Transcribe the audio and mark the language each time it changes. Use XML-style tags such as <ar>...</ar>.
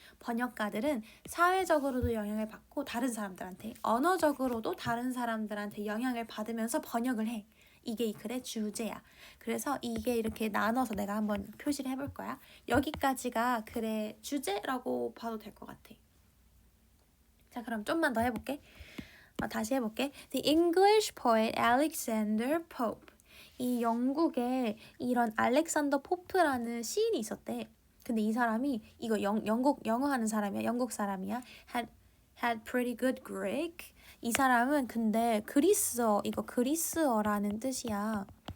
<ko>번역가들은 사회적으로도 영향을 받고 다른 사람들한테, 언어적으로도 다른 사람들한테 영향을 받으면서 번역을 해. 이게 이 글의 주제야. 그래서 이게 이렇게 나눠서 내가 한번 표시를 해볼 거야. 여기까지가 글의 주제라고 봐도 될 것 같아. 자, 그럼 좀만 더 해볼게. 다시 해볼게.</ko> <en>The English poet Alexander Pope.</en> <ko>이 영국에 이런 알렉산더 포프라는 시인이 있었대. 근데 이 사람이 이거 영어 하는 사람이야. 영국 사람이야.</ko> <en>had pretty good Greek.</en> <ko>이 사람은 근데 이거 그리스어라는 뜻이야.</ko>